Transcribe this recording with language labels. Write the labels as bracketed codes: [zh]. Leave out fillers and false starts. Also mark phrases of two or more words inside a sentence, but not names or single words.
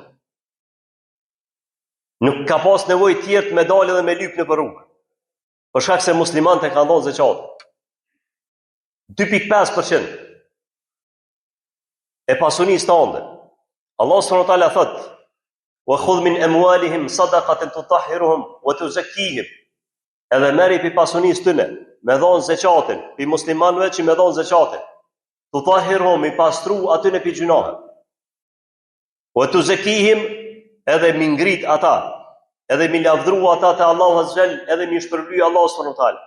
[sq] Nuk ka pas nevojë tjerë me dalë dhe me lyp në rrugë. për shkak se muslimanët e kanë dhënë zeqat. 2.5% e pasunisë tënde. [ar] الله سبحانه وتعالى thot: "وخذ من أموالهم صدقة تطهرهم وتزكيهم." [sq] Edhe merri pi pasunisë tyne, me dhon zeqatin, pi muslimanëve që me dhon zeqatin. Tutahhiruhum, i pastru aty në pi gjunahe. [ar] وتزكيهم, [sq] edhe mi ngrit ata, edhe mi lavdru ata te Allahu [ar] عز وجل, [sq] edhe mi shpërbly Allahu [ar] سبحانه وتعالى.